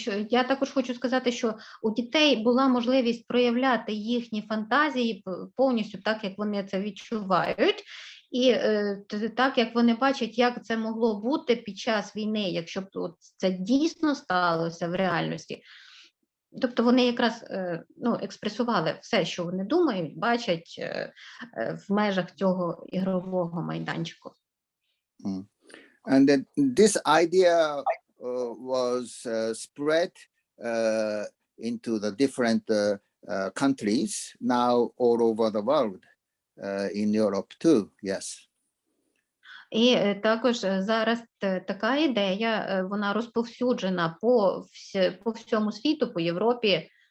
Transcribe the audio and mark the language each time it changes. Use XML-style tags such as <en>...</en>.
<uk>Я також хочу сказати, що у дітей була можливість проявляти їхні фантазії повністю так, як вони це відчувають, і так, як вони бачать, як це могло бути під час війни, якщо б це дійсно сталося в реальності. Тобто вони якраз експресували все, що вони думають, бачать в межах цього ігрового майданчику.</uk> <en>And this idea was spread into the different countries now all over the world, in Europe too, yes.</en> <uk>І також зараз така ідея, вона розповсюджена по всьому світу, по Європі.</uk>